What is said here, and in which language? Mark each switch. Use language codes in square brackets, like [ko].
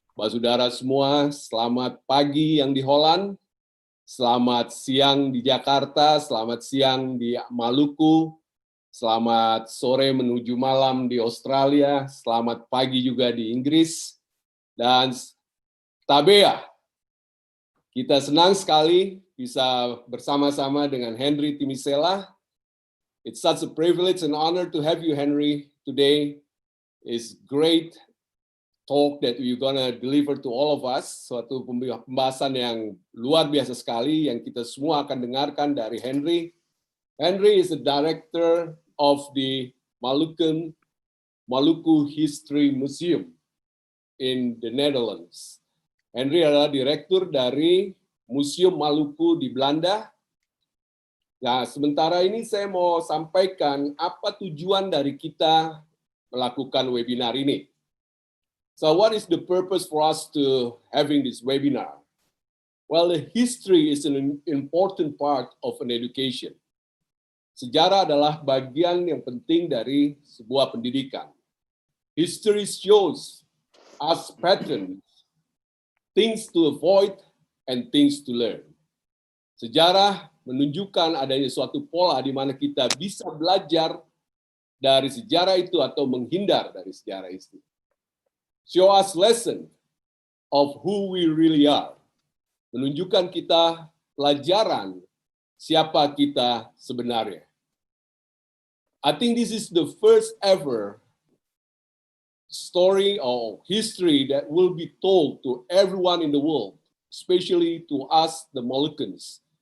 [id] Basudara semua, selamat pagi yang di Holland, selamat siang di Jakarta, selamat siang di Maluku, selamat sore menuju malam di Australia, selamat pagi juga di Inggris, dan tabea. Kita senang sekali bisa bersama-sama dengan Henry Timisela. [en] It's such a privilege and honor to have you, Henry, today. It's great talk that you're gonna deliver to all of us. [id] Suatu pembahasan yang luar biasa sekali yang kita semua akan dengarkan dari Henry. [en] Henry is the director of the Maluku History Museum in the Netherlands. [id] Henry adalah direktur dari Museum Maluku di Belanda. Nah, sementara ini saya mau sampaikan apa tujuan dari kita melakukan webinar ini. [en] So what is the purpose for us to having this webinar? Well, the history is an important part of an education. [id] Sejarah adalah bagian yang penting dari sebuah pendidikan. [en] History shows us patterns, things to avoid and things to learn. [id] Sejarah menunjukkan adanya suatu pola di mana kita bisa belajar dari sejarah itu atau menghindar dari sejarah itu. [en] Show us lesson of who we really are. [id] Menunjukkan kita pelajaran siapa kita sebenarnya. [en] I think this is the first ever story or history that will be told to everyone in the world, especially to us, the Moluccans.